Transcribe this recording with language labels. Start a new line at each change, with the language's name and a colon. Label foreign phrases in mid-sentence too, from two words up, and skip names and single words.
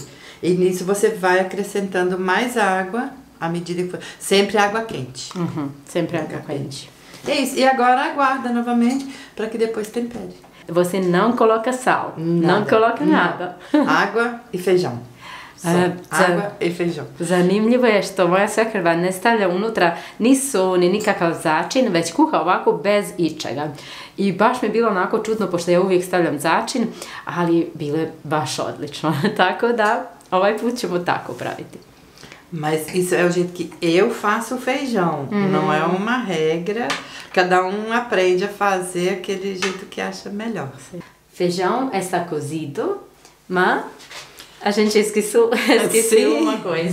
Portuguese: E nisso você vai acrescentando mais água à medida que for. Sempre água quente. Sempre água quente. É isso. E agora aguarda novamente para que depois tempere. Você não coloca sal, não coloca nada. Água e feijão. Água i feijão.
Bosnian: Zanimljivo je što moja svekrva ne stavlja unutra ni so, ni nikakav začin, već kuha ovako bez ičega. I baš mi je bilo onako čudno, pošto ja uvijek stavljam začin, ali bilo je baš odlično. Tako da, ovaj put ćemo tako praviti.
Portuguese: Mas isso é o jeito que eu faço o feijão. Não é uma regra. Cada aprende a fazer aquele jeito que acha melhor. Feijão está cozido, mas a gente esqueceu uma coisa.